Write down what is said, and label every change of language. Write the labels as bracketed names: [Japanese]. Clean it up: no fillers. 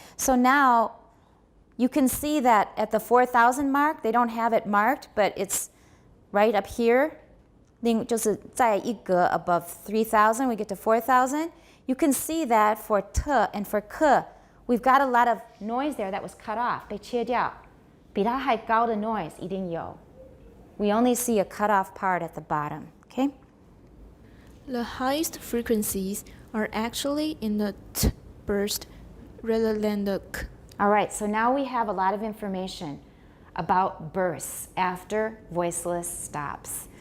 [English] So now you can see that at the 4,000 mark, they don't have it marked, but it's right up here. [Chinese] 就是在一格 [English] above 3,000, we get to 4,000. You can see that for T and for K, we've got a lot of noise there that was cut off, [Chinese] 被切掉。比它还高的 noise 一定有。 [English] We only see a cut off part at the bottom, okay? The highest frequencies are actually in the t burst rather than the k. All right, so now we have a lot of information about bursts after voiceless stops.